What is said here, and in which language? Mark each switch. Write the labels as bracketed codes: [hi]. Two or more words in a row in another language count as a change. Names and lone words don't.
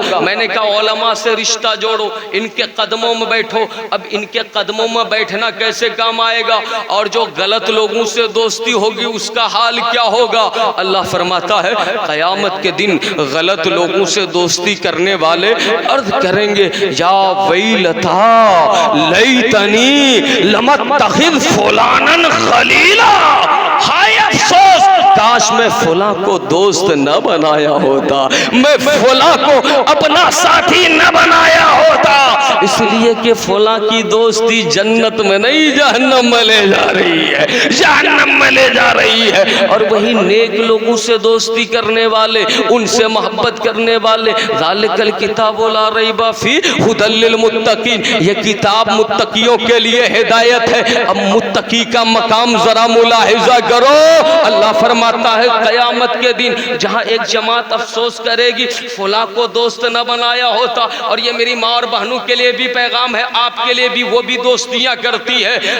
[hi] मैंने कहा उलमा से रिश्ता जोड़ो, इनके कदमों में बैठो। अब इनके कदमों में बैठना कैसे काम आएगा? और जो गलत लोगों से दोस्ती होगी उसका हाल क्या होगा? अल्लाह फरमाता है कयामत के दिन गलत लोगों से दोस्ती करने वाले अर्ज करेंगे [ar] يا ويلتى ليتني لم أتخذ فلانا خليلا, [hi] हाय अफसोस काश मैं फुला को दोस्त न बनाया होता, मैं फुला को अपना साथी न बनाया होता। इसलिए कि फुला की दोस्ती जन्नत में नहीं जहन्नम में ले जा रही है, जहन्नम में ले जा रही है। और वही नेक लोगों से दोस्ती करने वाले, उनसे मोहब्बत करने वाले, [ar] ذلك الكتاب لا ريب فيه هدى للمتقين, [hi] ये किताब मुत्तकियों के लिए हिदायत है। अब मुत्तकी का मकाम जरा मुलाहिजा करो। अल्लाह फरमाता है कयामत के दिन जहाँ एक जमात अफसोस करेगी फुला को दोस्त न बनाया होता। और ये मेरी माँ और बहनों के लिए भी पैगाम है, आपके लिए भी, वो भी दोस्तियाँ करती है।